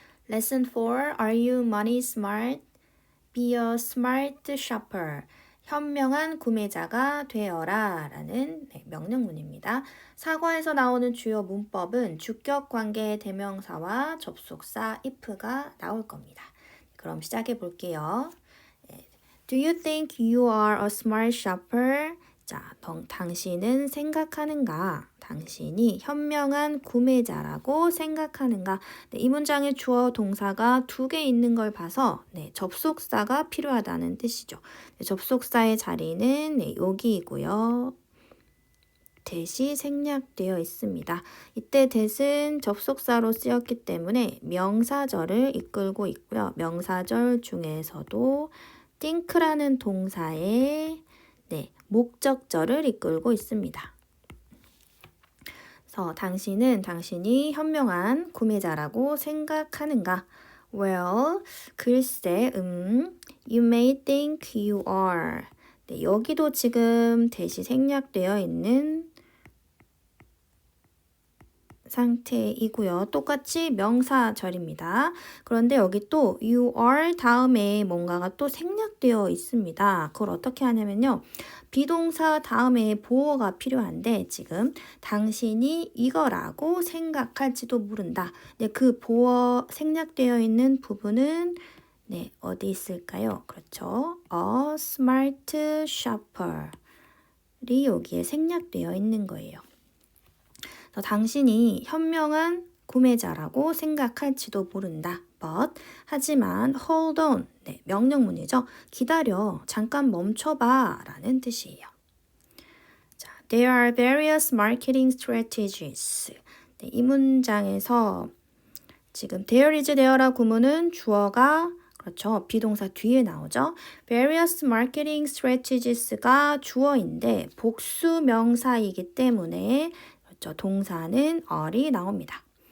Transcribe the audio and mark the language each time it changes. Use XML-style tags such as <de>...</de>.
<en>Lesson 4. Are you money smart? Be a smart shopper.</en> <ko>현명한 구매자가 되어라 라는 명령문입니다. 사과에서 나오는 주요 문법은 주격 관계 대명사와 접속사 if가 나올 겁니다. 그럼 시작해 볼게요.</ko> <en>Do you think you are a smart shopper?</en> <ko>자, 당신은 생각하는가? 당신이 현명한 구매자라고 생각하는가? 네, 이 문장에 주어 동사가 두 개 있는 걸 봐서 접속사가 필요하다는 뜻이죠. 접속사의 자리는 여기이고요. that이 생략되어 있습니다. 이때 that은 접속사로 쓰였기 때문에 명사절을 이끌고 있고요. 명사절 중에서도 think라는 동사의 목적절을 이끌고 있습니다. 그래서 당신이 현명한 구매자라고 생각하는가?</ko> <en>Well,</en> <ko>글쎄,</ko> <en>you may think you are.</en> <ko>네, 여기도 지금 that이 생략되어 있는 상태이고요. 똑같이 명사절입니다. 그런데 여기 또 you are 다음에 뭔가가 또 생략되어 있습니다. 그걸 어떻게 하냐면요. 비동사 다음에 보어가 필요한데 지금 당신이 이거라고 생각할지도 모른다. 그 보어 생략되어 있는 부분은 어디 있을까요? 그렇죠.</ko> <en>A smart shopper</en> <ko>이 여기에 생략되어 있는 거예요. 당신이 현명한 구매자라고 생각할지도 모른다.</ko> <en>But,</en> <ko>하지만</ko> <en>hold on,</en> <ko>명령문이죠. 기다려, 잠깐 멈춰봐 라는 뜻이에요.</ko> <en>자, There are various marketing strategies.</en> <ko>이 문장에서 지금 there is there라 구문은 주어가 그렇죠. 비동사 뒤에 나오죠.</ko> <en>Various marketing strategies</en> <ko>가 주어인데 복수 명사이기 때문에 동사는 are이 나옵니다.</ko>